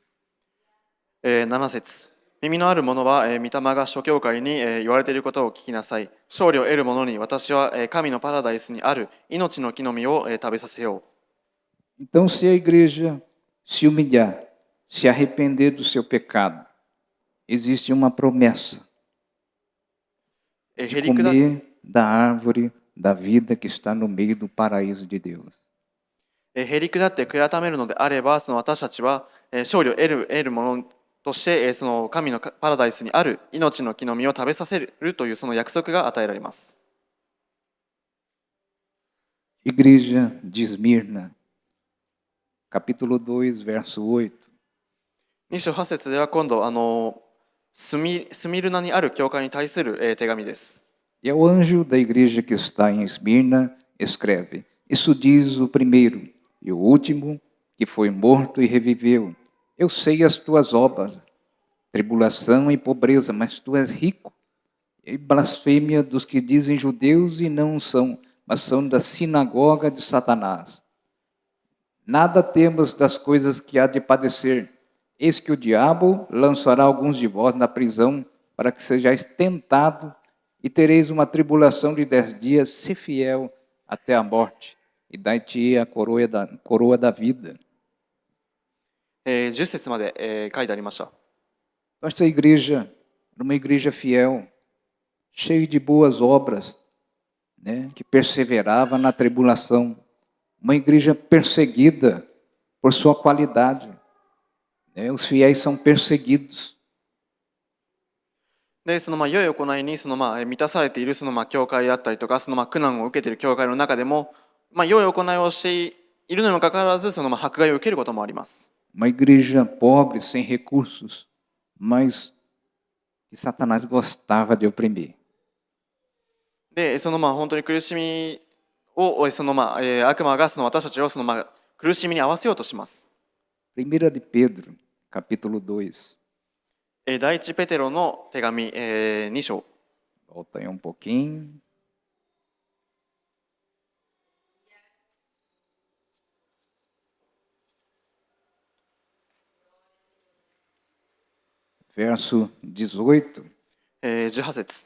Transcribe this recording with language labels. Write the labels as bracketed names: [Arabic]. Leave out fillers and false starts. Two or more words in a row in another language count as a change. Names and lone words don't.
[Japanese] 7 節。耳のある者は、御霊が諸教会に、言われていることを聞きなさい。勝利を得る者に私は、神のパラダイスにある命の木の実を、食べさせよ [Portuguese] う。Então, se a igreja se humilhar, se arrepender do seu pecado, existe uma promessa de comer da árvore da vida que está no meio do paraíso de Deus. [Japanese] へりくだって悔い改めるのであれば、私たちは勝利を得るものとして、その神のパラダイスにある命の木の実を食べさせるというその約束が与えられます。 [Portuguese] Igreja de Esmirna, capítulo 2, verso 8. [Japanese] 2 章8節では今度スミルナにある教会に対する手紙です。 [Portuguese] E ao anjo da igreja que está em Esmirna, escreve: Isso diz o primeiro e o último, que foi morto e reviveu. Eu sei as tuas obras, tribulação e pobreza, mas tu és rico. E blasfêmia dos que dizem judeus e não são, mas são da sinagoga de Satanás. Nada temos das coisas que há de padecer. Eis que o diabo lançará alguns de vós na prisão, para que sejais tentado, e tereis uma tribulação de 10 dias, se fiel até a morte, e dai-te a coroa da vida. [Japanese] 10 節まで、書いてありました。 [Portuguese] Esta igreja era uma igreja fiel, cheia de boas obras, né, que perseverava na tribulação. Uma igreja perseguida por sua qualidade. Né, os fiéis são perseguidos. [Japanese] でその良い行いに満たされている教会であったりとか苦難を受けている教会の中でも、良い行いをしているのにもかかわらず迫害を受けることもあります。 [Portuguese] Uma igreja pobre, sem recursos, mas que Satanás gostava de oprimir. [Japanese] で本当に苦しみを悪魔が私たちを苦しみに合わせようとします。 [Portuguese] 1 de Pedro, capítulo 2. [Japanese] 第一ペテロの手紙、2章。 [Portuguese] Volta aí um pouquinho. Verso 18. [Japanese] 18節。